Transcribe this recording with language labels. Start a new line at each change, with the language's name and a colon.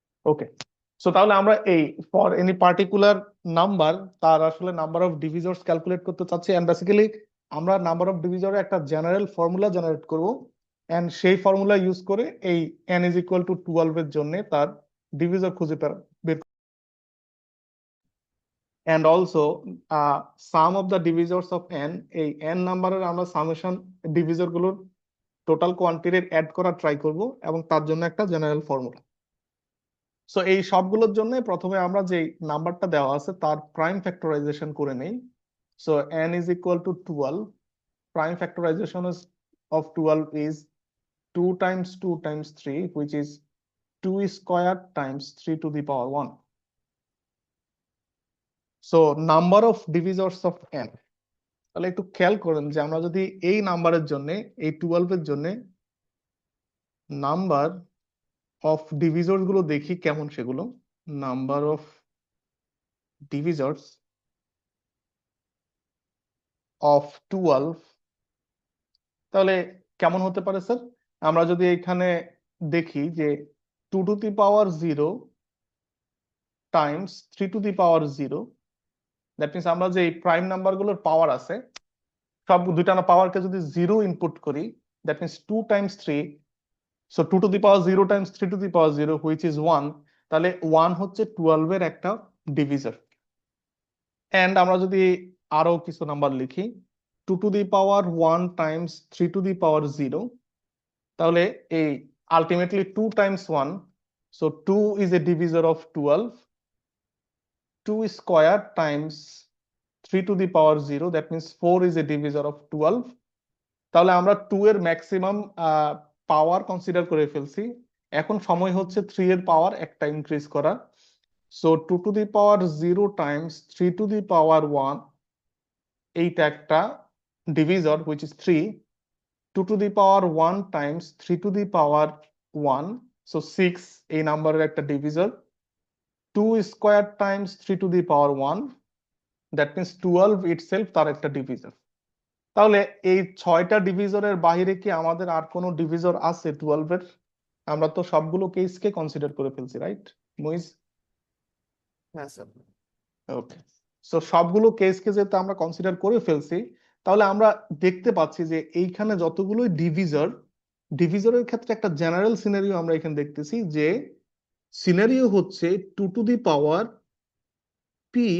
Bangla: ওকে, so তাহলে আমরা এই ফর এনি পার্টিকুলার নাম্বার তার আসলে নাম্বার অফ ডিভিজর্স ক্যালকুলেট করতে চাচ্ছি, এন্ড বেসিক্যালি আমরা নাম্বার অফ ডিভিজরের একটা জেনারেল ফর্মুলা জেনারেট করব, এন্ড সেই ফর্মুলা ইউজ করে এই n ইজ ইকুয়াল টু 12 এর জন্য তার ডিভিজর খুঁজে বের, and also some of the ডিভিজর্স of n, এই n নাম্বারের আমরা সামেশন ডিভিজর গুলোর টোটাল কোয়ান্টিটির অ্যাড করা ট্রাই করব, এবং তার জন্য একটা জেনারেল ফর্মুলা। সো এই সবগুলোর জন্য প্রথমে আমরা যে নাম্বারটা দেওয়া আছে তার প্রাইম ফ্যাক্টরাইজেশন করে নেই।
English: So n is equal to 12, prime factorization of 12 is 2 times 2 times 3, which is 2 squared times 3 to the power 1. So number of divisors of n,
Bangla: তাহলে একটু খেয়াল করেন যে আমরা যদি এই নাম্বারের জন্য, এই 12 এর জন্য নাম্বার অফ ডিভিজর্স গুলো দেখি কেমন, সেগুলো নাম্বার অফ ডিভিজর্স অফ 12 তাহলে কেমন হতে পারে স্যার? আমরা যদি এখানে দেখি যে
English: 2 to the power 0 times 3 to the power 0, that means আমরা যে prime number গুলোর power আছে সব দুইটা পাওয়ারকে যদি 0 ইনপুট করি, that means 2 times 3, so 2 to the power 0 times 3 to the power 0, which is 1,
Bangla: তাহলে 1 হচ্ছে 12 এর একটা ডিভিজর। এন্ড আমরা যদি আরো কিছু নাম্বার লিখি,
English: 2 to the power 1 times 3 to the power 0,
Bangla: তাহলে এই ultimately
English: 2 times 1, so 2 is a divisor of 12, 2 square times 3 to the power 0, that means 4 is a divisor of 12.
Bangla: তাহলে আমরা 2 এর ম্যাক্সিমাম পাওয়ার কনসিডার করে ফেলছি, এখন সময় হচ্ছে 3 এর পাওয়ার একটা ইনক্রিজ করা।
English: so 2 to the power 0 times 3 to the power 1,
Bangla: এইটা একটা divisor,
English: which is 3, 2 to the power 1 times 3 to the power 1, so 6
Bangla: এই নাম্বারের একটা divisor,
English: 2 square times 3 to the power 1, that means 12 itself
Bangla: তার একটা ডিভিজর। তাহলে এই 6টা ডিভিজরের বাইরে কি আমাদের আর কোনো ডিভিজর আছে 12 এর? আমরা তো সবগুলো কেসকে কনসিডার করে ফেলছি, রাইট মুইজ? হ্যাঁ স্যার। ওকে, সো সবগুলো কেসকে যেহেতু আমরা কনসিডার করে ফেলছি, তাহলে আমরা দেখতে পাচ্ছি যে এইখানে যতগুলো ডিভিজরের ক্ষেত্রে একটা জেনারেল সিনারিও আমরা এখানে দেখতেছি, যে সিনারিও হচ্ছে
English: 2 to the power p